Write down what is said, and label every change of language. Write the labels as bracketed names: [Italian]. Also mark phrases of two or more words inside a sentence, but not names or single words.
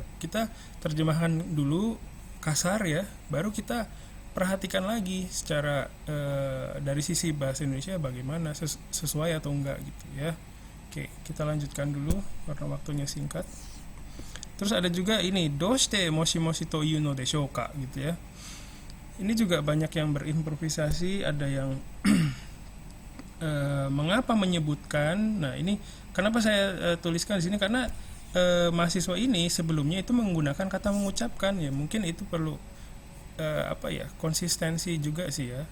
[Indonesian] Kita terjemahkan dulu kasar ya, baru kita perhatikan lagi secara dari sisi bahasa Indonesia bagaimana, sesuai atau enggak gitu ya. Oke, kita lanjutkan dulu karena waktunya singkat. Terus ada juga ini, [Japanese] どうしてもしもしと言うのでしょうか [Indonesian] gitu ya. Ini juga banyak yang berimprovisasi, ada yang mengapa menyebutkan. Nah, ini kenapa saya tuliskan di sini, karena mahasiswa ini sebelumnya itu menggunakan kata mengucapkan ya. Mungkin itu perlu konsistensi juga sih ya.